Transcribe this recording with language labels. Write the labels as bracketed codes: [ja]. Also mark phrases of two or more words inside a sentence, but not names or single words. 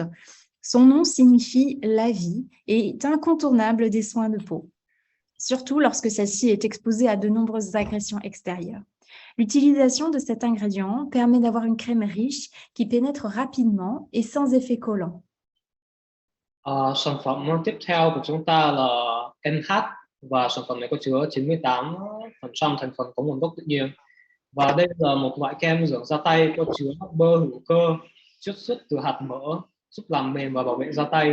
[fr] Son nom signifie la vie et est incontournable des soins de peau, surtout lorsque celle-ci est exposée à de nombreuses agressions extérieures. L'utilisation de cet ingrédient permet d'avoir une crème riche qui pénètre rapidement et sans effet collant. [vi] Sản phẩm tiếp theo của chúng ta là NH, và sản phẩm này có chứa 98% thành phần có nguồn gốc tự nhiên. Và đây là một loại kem dưỡng da tay có chứa bơ hữu cơ chiết xuất từ hạt mỡ, giúp làm mềm và bảo vệ da tay.